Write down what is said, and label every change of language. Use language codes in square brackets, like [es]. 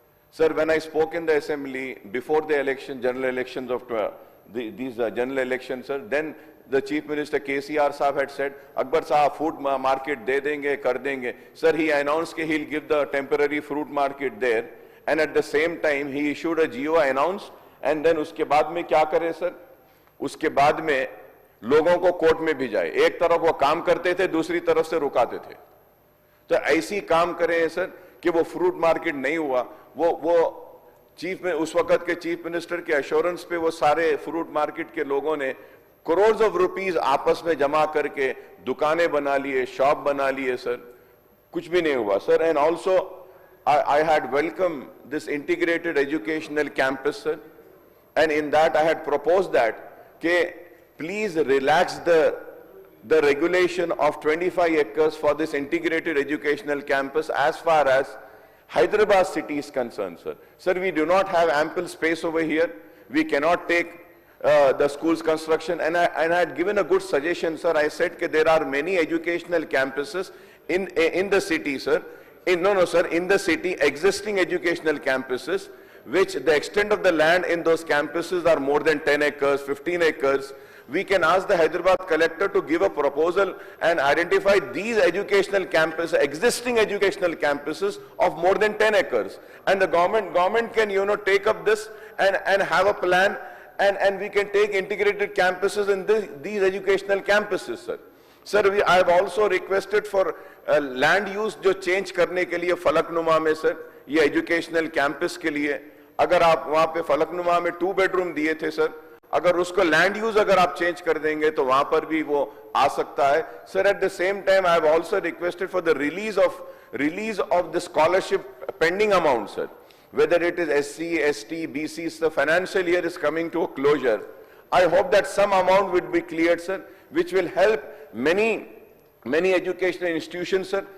[en] Sir, when I spoke in the assembly before the election, general elections of these general elections, sir, then the Chief Minister KCR Saab had said, Akbar Saab, food market [hi] de denge, kar denge. [en] Sir, he announced that he'll give the temporary fruit market there, and at the same time, he issued a GO, announced, and then [hi] uske baad mein kya kare, [en] sir? [hi] Uske baad mein लोगों को court में भी जाए, एक तरफ वो काम करते थे, दूसरी तरफ से रुकाते थे. तो ऐसी काम करें सर कि वो फ्रूट मार्केट नहीं हुआ, वो चीफ में उस वक्त के चीफ मिनिस्टर के एश्योरेंस पे वो सारे फ्रूट मार्केट के लोगों ने करोड़ ऑफ रुपीस आपस में जमा करके दुकानें बना लिए, शॉप बना लिए, सर कुछ भी नहीं हुआ, sir. [en] And also I had welcomed this integrated educational campus, sir, and in that I had proposed that please relax the regulation of 25 acres for this integrated educational campus as far as Hyderabad city is concerned, sir. Sir, we do not have ample space over here. We cannot take the school's construction, and I had given a good suggestion, sir. I said that there are many educational campuses in the city, sir. In the city, existing educational campuses, which the extent of the land in those campuses are more than 10 acres, 15 acres. We can ask the Hyderabad collector to give a proposal and identify these educational campuses, existing educational campuses of more than 10 acres. And the government can, take up this and have a plan, and we can take integrated campuses in these educational campuses, sir. Sir, I have also requested for land use [hi] जो change करने के लिए फलकनुमा में, sir, ये educational campus के लिए, अगर आप वहाँ पे फलकनुमा में 2 bedroom दिए थे, sir, अगर उसको land use अगर आप change कर देंगे तो वहाँ पर भी वो आ सकता है. [en] Sir, at the same time, I have also requested for the release of the scholarship pending amount, sir. Whether it is SC, ST, BC, the financial year is coming to a closure. I hope that some amount would be cleared, sir, which will help many educational institutions, sir.